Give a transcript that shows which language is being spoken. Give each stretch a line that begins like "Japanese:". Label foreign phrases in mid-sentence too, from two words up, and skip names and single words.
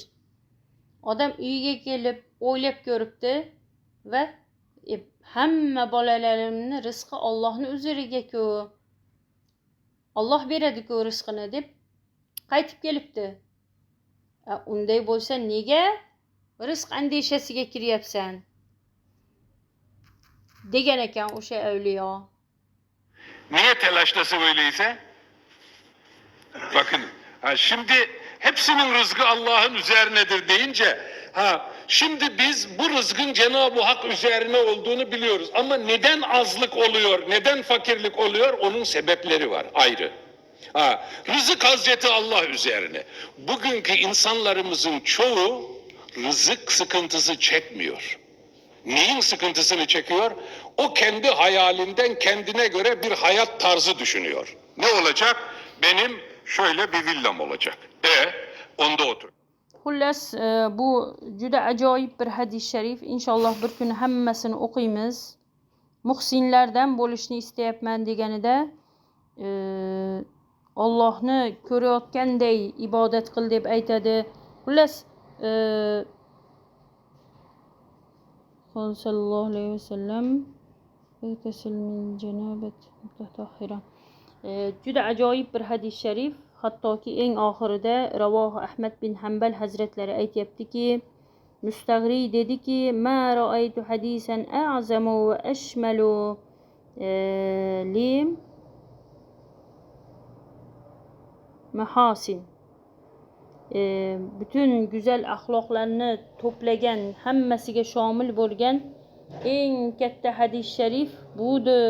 Uzbek: Odam uyiga kelib o'ylab ko'ribdi va hamma bolalarimni rizqi Allohning uzeriga-ku, Alloh beradi-ku rizqini deb qaytib kelibdi. Unday bo'lsa nega rizq andeshasiga kiryapsan? Degan ekan o'sha avliyo.
Turkish: Niye telaşlasın öyleyse? Bakın, şimdi hepsinin rızkı Allah'ın üzerinedir deyince, şimdi biz bu rızkın Cenab-ı Hak üzerine olduğunu biliyoruz. Ama neden azlık oluyor, neden fakirlik oluyor? Onun sebepleri var ayrı. Rızık Hazreti Allah üzerine. Bugünkü insanlarımızın çoğu rızık sıkıntısı çekmiyor. Neyin sıkıntısını çekiyor? O kendi hayalinden kendine göre bir hayat tarzı düşünüyor. Ne olacak? Benim şöyle bir villam olacak. Onda otur.
Uzbek: Xullas, bu juda ajoyib bir hadis sharif. Inshaalloh bir kun hammasini o'qiymiz. Muhsinlardan bo'lishni istayapman deganida Allohni ko'rayotganday ibodat qil deb aytadi. Xullas,
Arabic: صلى الله عليه وسلم
Uzbek: juda ajoyib bir hadis sharif. Hattoki eng oxirida Ravohi Ahmad bin Hanbal hazratlari aytayaptiki, Mustag'ri dediki,
Arabic: ما رأيت حديثا أعظم وأشمل لمحاسن.
Turkish: Bütün güzel
Uzbek: axloqlarni to'plagan, hammasiga shomil bo'lgan eng katta hadis sharif budir.